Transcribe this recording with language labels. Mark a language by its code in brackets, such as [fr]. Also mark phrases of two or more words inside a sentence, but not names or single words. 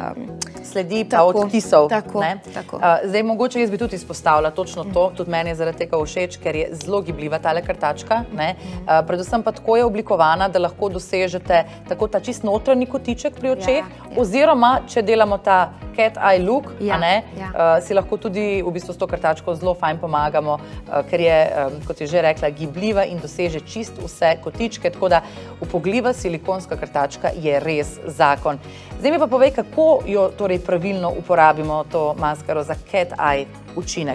[sl] sledi pa odtisov. Tako. Zdaj, mogoče jaz bi tudi izpostavila točno to, tudi meni je zaradi tega všeč, ker je zelo gibljiva tale krtačka, predvsem pa tako je oblikovana, da lahko dosežete tako ta čist notranji kotiček pri očeh, oziroma, če delamo ta [en] cat eye look, [sl] si lahko tudi v bistvu s to krtačko zelo fajn pomagamo, ker je, kot je že rekla, gibljiva in doseže čist vse kotičke, tako da upogljiva silikonska krtačka je res zakon. Zdaj mi pa povej, kako jo torej pravilno uporabimo to maskaro za [en] cat eye [sl] učinek.